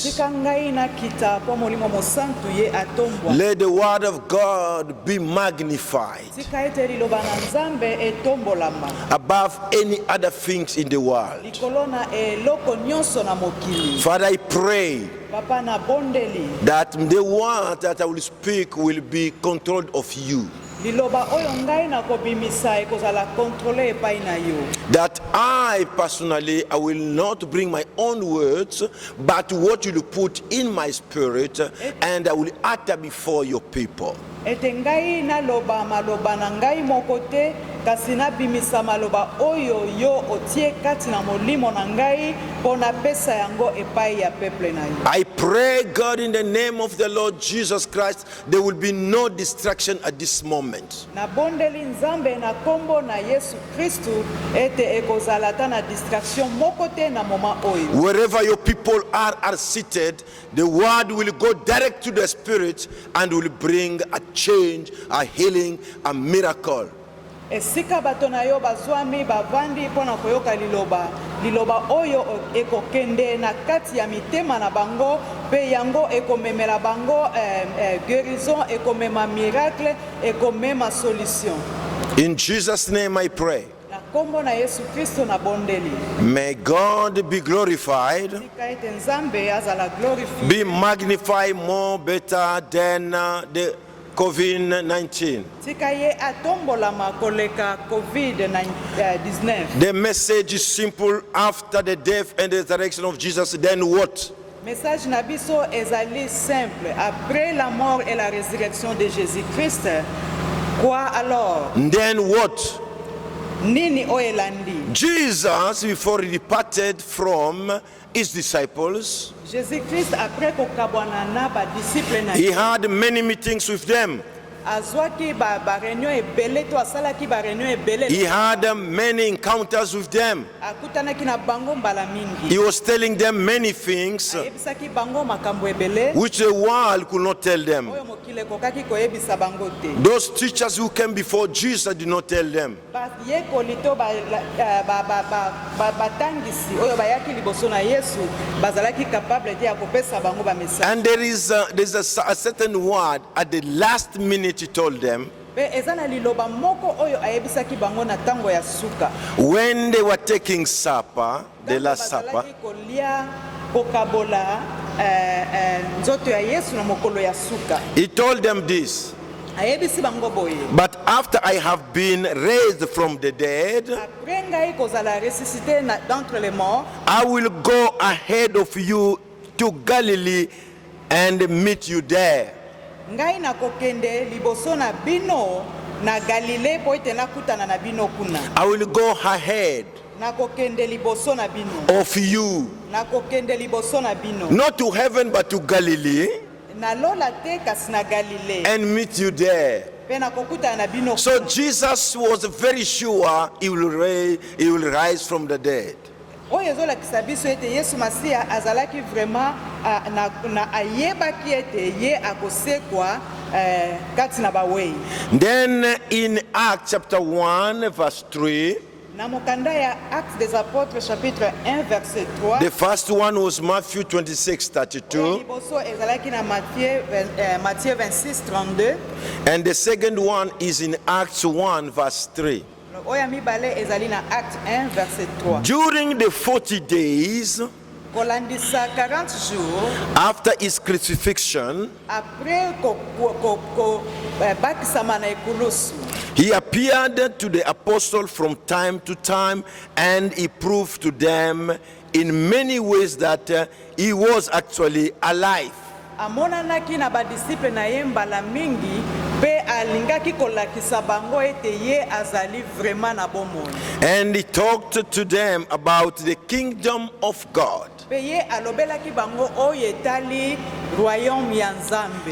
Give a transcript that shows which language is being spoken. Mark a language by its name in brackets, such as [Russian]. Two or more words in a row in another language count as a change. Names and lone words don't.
[Lingala] Tika ngai na kita po molimo mosantu ye atombwa. [English] Let the word of God be magnified [Lingala] Tika ete liloba na Nzambe etombolama. [English] above any other things in the world. [Lingala] Likolo na eloko nyonso na mokili. [English] Father, I pray [Lingala] Papa na bondeli. [English] that the word that I will speak will be controlled of you. [Lingala] Liloba oyo ngai na kobimisa ekozala contrôler epai na yo. [English] That I personally, I will not bring my own words, but what you put in my spirit, and I will utter before your people. [Lingala] Ete ngai na loba maloba na ngai moko te, kasi na bimisa maloba oyo yo otie kati na molimo na ngai pona pesa yango epai ya peuple na yo. [English] I pray, God, in the name of the Lord Jesus Christ, there will be no distraction at this moment. [Lingala] Na bondeli Nzambe na kombo na Yesu Kristu ete ekozala ta na distraction moko te na moment oyo. [English] Wherever your people are seated, the word will go direct to the spirit and will bring a change, a healing, a miracle. [Lingala] Esika bato na yo bazwami bavandi pona koyoka liloba oyo ekokende na kati ya mitema na bango pe yango ekomemela bango guérison, ekomema miracle, ekomema solution. [English] In Jesus' name I pray. [Lingala] Na kombo na Yesu Kristo na bondeli. [English] May God be glorified, [Lingala] Tika ete Nzambe azala glorifié. [English] be magnified more better than the COVID-19. [Lingala] tika ye atombolama koleka COVID-19. [English] The message is simple: after the death and the resurrection of Jesus, then what? [Lingala] Message na biso ezali simple. [French] Après la mort et la résurrection de Jésus-Christ, quoi alors? [English] Then what? [Lingala] Nini oelandi? [English] Jesus, before he departed from his disciples, [Lingala] Jésus-Christ après kokabwanana ba disciple na [English] he had many meetings with them. [Lingala] azwaki ba réunion ebele to asalaki ba réunion ebele. [English] He had many encounters with them. [Lingala] Akutanaki na bango mbala mingi. [English] He was telling them many things [Lingala] Ayebisaki bango makambo ebele. [English] which the world could not tell them. [Lingala] Oyo mokile kokaki koyebisa bango te. [English] Those teachers who came before Jesus did not tell them. [Lingala] Bayekoli to batangisi oyo bayaki liboso na Yesu bazalaki [French] capable de [Lingala] akopesa bango ba message. [English] And there's a certain word at the last minute he told them [Lingala] Pe ezana liloba moko oyo ayebisaki bango na tango ya suka. [English] when they were taking supper, the last supper. [Lingala] Bazalaki kolia kokabola nzoto ya Yesu na mokolo ya suka. [English] He told them this: [Lingala] Ayebisi bango boye. [English] but after I have been raised from the dead, [French] Après [Lingala] ngai kozala [French] ressuscité d'entre les morts, [English] I will go ahead of you to Galilee and meet you there. [Lingala] ngai nakokende liboso na bino na Galilée po ete nakutana na bino kuna. [English] I will go ahead [Lingala] Nakokende liboso na bino. [English] of you, [Lingala] Nakokende liboso na bino. [English] not to heaven but to Galilee, [Lingala] Nalola te kasi na Galilée. [English] and meet you there. [Lingala] Pe nakokutana na bino. [English] So Jesus was very sure he will rise from the dead. [Lingala] Oyo ezolakisa biso ete Yesu Masiya azalaki vraiment na ayebaki ete ye akosekwa kati na bawei. [English] Then in Acts chapter 1 verse 3, [Lingala] Na mokanda ya Actes des Apôtres chapitre 1 verset 3. [English] the first one was Matthew 26:32, [Lingala] Liboso ezalaki na Matthieu 26:32. [English] and the second one is in Acts 1 verse 3. [Lingala] Oya mibale ezali na Acte 1 verset 3. [English] During the 40 days [Lingala] Kolandisa 40 jours [English] after his crucifixion, [Lingala] après bakisama na ekulusu. [English] he appeared to the apostles from time to time, and he proved to them in many ways that he was actually alive. [Lingala] Amonanaki na badisiple na ye mbala mingi pe alingaki kolakisa bango ete ye azali vraiment na bomoi. [English] And he talked to them about the kingdom of God. [Lingala] Pe ye alobelaki bango oyo etali royaume ya Nzambe.